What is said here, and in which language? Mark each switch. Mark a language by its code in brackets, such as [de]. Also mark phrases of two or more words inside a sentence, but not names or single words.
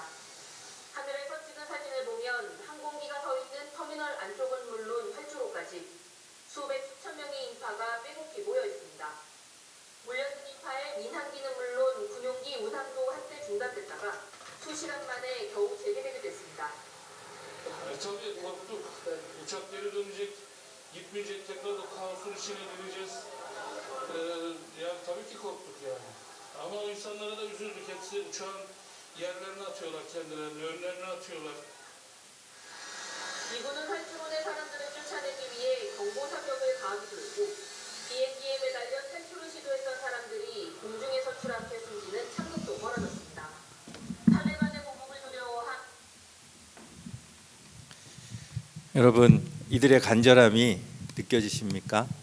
[ko] 하늘에서 찍은 사진을 보면 항공기가 서 있는 터미널 안쪽은 물론 활주로까지 수백 수천 명의 인파가 빼곡히 모여 있습니다. 몰려든 인파의 민항기는 물론 군용기 운항도 한때 중단됐다가 수시간 만에 겨우 재개되게 됐습니다. [tr] Tabii korktuk. Uçak geri dönecek, gitmeyecek, tekrar o kaosun içine gireceğiz. Yani tabii ki korktuk yani. Ama o insanlara da üzüldük. Hepsi uçağın yerlerine atıyorlar kendilerini, önlerine atıyorlar. [ko] 미군은 활주로의 사람들을 쫓아내기 위해 경보 사격을 가하기도 했고 비행기에 매달려 탈출을 시도했던 사람들이 공중에서 추락해 숨지는 참극도 벌어졌습니다. 탈레반의 공격을 두려워한 여러분, 이들의 간절함이 느껴지십니까?